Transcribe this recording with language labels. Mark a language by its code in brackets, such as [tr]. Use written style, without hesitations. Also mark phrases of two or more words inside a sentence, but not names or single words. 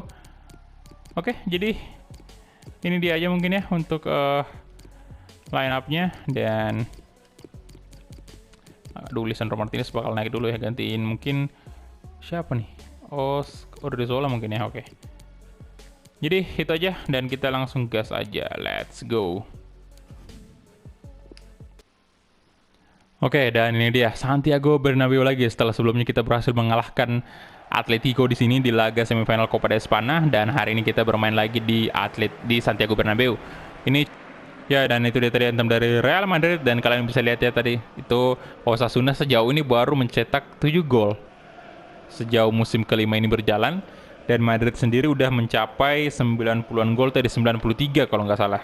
[id] Oke, jadi ini dia aja mungkin ya untuk [en] line up- [id] nya. Dan aduh, Lisandro Martinez bakal naik dulu ya, gantiin mungkin siapa nih? Odriozola mungkin ya. Oke. Jadi itu aja dan kita langsung gas aja. [en] Let's go. [id] Oke, dan ini dia Santiago Bernabeu lagi setelah sebelumnya kita berhasil mengalahkan Atletico di sini di laga semifinal Copa de Espana, dan hari ini kita bermain lagi di Santiago Bernabeu. Ini ya, dan itu dia tadi anthem dari Real Madrid, dan kalian bisa lihat ya tadi itu Osasuna sejauh ini baru mencetak 7 gol sejauh musim kelima ini berjalan, dan Madrid sendiri udah mencapai 90-an gol tadi, 93 kalau nggak salah.